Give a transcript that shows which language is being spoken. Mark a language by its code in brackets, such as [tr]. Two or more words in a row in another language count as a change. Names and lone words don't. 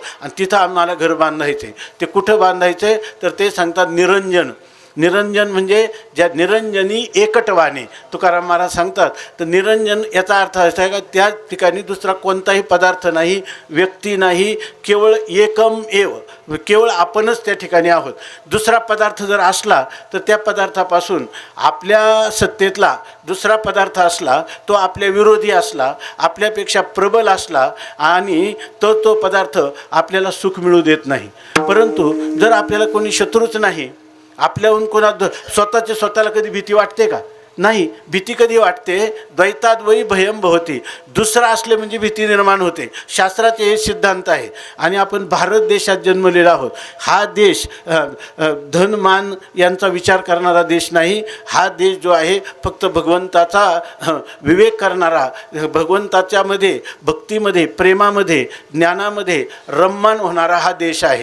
[mr] आणि तिथं आम्हाला घर बांधायचं आहे. ते कुठं बांधायचं आहे तर ते सांगतात निरंजन. निरंजन म्हणजे ज्या निरंजनी एकटवाने तुकाराम महाराज सांगतात. तर निरंजन याचा अर्थ असा आहे का त्या ठिकाणी दुसरा कोणताही पदार्थ नाही, व्यक्ती नाही, केवळ [sa] एकम एव, [mr] केवळ आपणच त्या ठिकाणी आहोत. दुसरा पदार्थ जर असला तर त्या पदार्थापासून आपल्या सत्तेतला दुसरा पदार्थ असला, तो आपल्या विरोधी असला, आपल्यापेक्षा प्रबल असला आणि तो पदार्थ आपल्याला सुख मिळू देत नाही. परंतु जर आपल्याला कोणी शत्रूच नाही, आपल्याहून स्वतःच्या स्वतःला कधी भीती वाटते का? नाही. भीती कधी वाटते? [sa] द्वैताद्वयी भयम भवती. [mr] दुसरा असले म्हणजे भीती निर्माण होते. शास्त्राचे हे सिद्धांत आहे. आणि आपण भारत देशात जन्मलेला आहोत. हा देश धनमान यांचा विचार करणारा देश नाही. हा देश जो आहे फक्त भगवंताचा विवेक करणारा, भगवंताच्यामध्ये भक्तीमध्ये, प्रेमामध्ये, ज्ञानामध्ये रममान होणारा हा देश आहे.